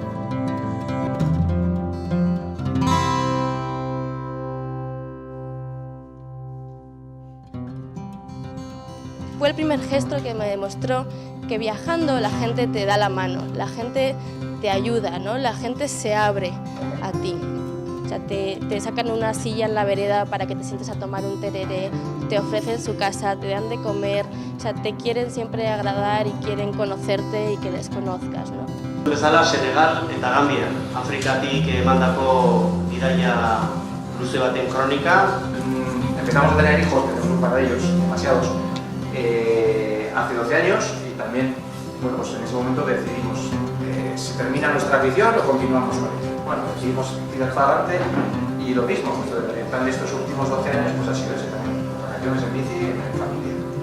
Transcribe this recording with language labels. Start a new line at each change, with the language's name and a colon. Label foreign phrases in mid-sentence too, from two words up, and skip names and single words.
Spanish: Fue el primer gesto que me demostró que viajando la gente te da la mano, la gente te ayuda, ¿no? La gente se abre a ti. O sea, te sacan una silla en la vereda para que te sientes a tomar un tereré, te ofrecen su casa, te dan de comer, o sea, te quieren siempre agradar y quieren conocerte y que les conozcas, ¿no?
Basque: Bezala Senegal eta Gambia, Afrikatik emandako bidaia luze baten kronika.
Spanish: Empezamos a tener hijos, tenemos un par de ellos, demasiados, hace 12 años y también, bueno, pues en ese momento decidimos si termina nuestra afición o continuamos con ella. Bueno, decidimos tirar para adelante y lo mismo, pues, el plan de estos últimos 12 años pues ha sido ese también, vacaciones en bici en familia.